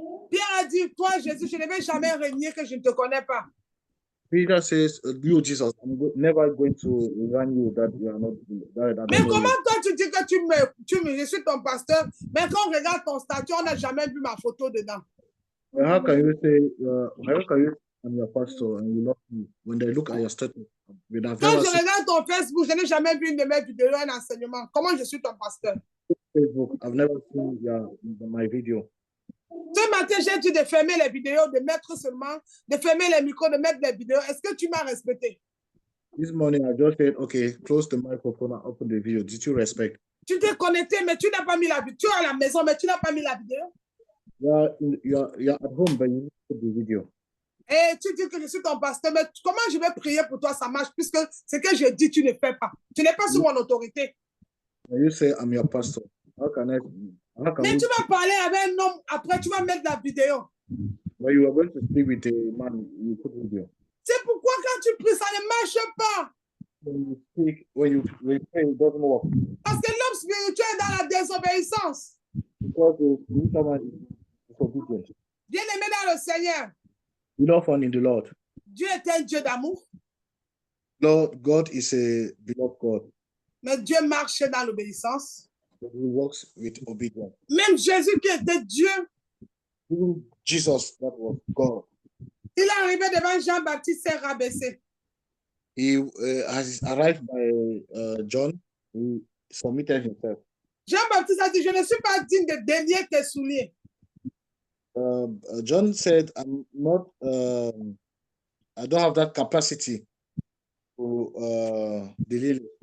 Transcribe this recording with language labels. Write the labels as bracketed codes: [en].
[fr] Pierre a dit, toi Jésus, je ne vais jamais régner que je ne te connais pas. [en] Peter says, "You Jesus, never going to run you that you are not." That [fr] Mais comment toi tu dis que je suis ton pasteur, mais quand on regarde ton statut, on n'a jamais vu ma photo dedans. [en] How can you say? How can you? I'm your pastor, and you love me when they look at your status? [fr] Quand je regarde ton Facebook, je n'ai jamais vu une de mes vidéos, un enseignement. Comment je suis ton pasteur? [en] Facebook. I've never seen my video. [fr] Ce matin, j'ai dit de fermer les vidéos, de mettre seulement, de fermer les micros, de mettre les vidéos. Est-ce que tu m'as respecté? [en] This morning, I just said, okay, close the microphone and open the video. Did you respect? [fr] Tu t'es connecté, mais tu n'as pas mis la vidéo. Tu es à la maison, mais tu n'as pas mis la vidéo. [en] You're at home, but you need the video. [fr] Et tu dis que je suis ton pasteur, mais comment je vais prier pour toi, ça marche, puisque ce que je dis, tu ne fais pas. Tu n'es pas sous mon autorité. [en] You say, I'm your pastor. How can [fr] Mais tu vas parler avec un homme, après tu vas mettre la vidéo. [en] when you are going to speak with a man, you put video. [fr] C'est pourquoi quand tu pries, ça ne marche pas. [en] When you speak, when you pray, it doesn't work. [fr] Parce que l'homme spirituel est dans la désobéissance. [en] Because the spiritual man is disobedient. [fr] Bien aimé dans le Seigneur, [en] You don't find in the Lord. [fr] Dieu est un Dieu d'amour, [en] Lord, God is a beloved God. [fr] mais Dieu marche dans l'obéissance. [en] He works with obedience. [fr] Même Jésus qui était Dieu, [en] Even Jesus, that was God. [fr] il est arrivé devant Jean-Baptiste et rabaissé. [en] He has arrived by John. He submitted himself. [fr] Jean-Baptiste a dit, je ne suis pas digne de délier tes souliers. [en] John said, "I'm not. I don't have that capacity to delay."